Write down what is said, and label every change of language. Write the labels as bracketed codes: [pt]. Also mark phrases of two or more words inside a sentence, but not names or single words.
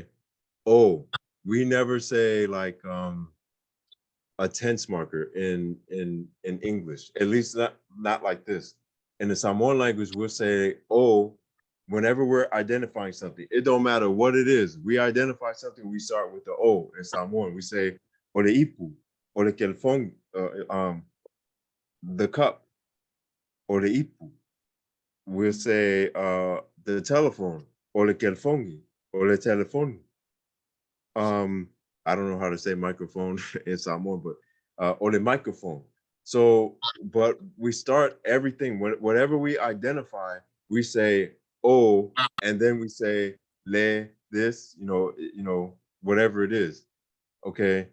[en] Oh, we never say like a tense marker in English, at least not like this. In the Samoan language, we'll say "oh" whenever we're identifying something. It don't matter what it is. We identify something, we start with the "o" in Samoan. [sm] We say "o le ipu," "o le kelfong," [en] the cup, [sm] "o le ipu." [en] We'll say the telephone, [sm] "o le kelfongi," "o le telefoni." [en] I don't know how to say microphone in Samoan, but or the microphone. So, but we start everything, whatever we identify, we say oh, and then we say le, this, whatever it is. Okay.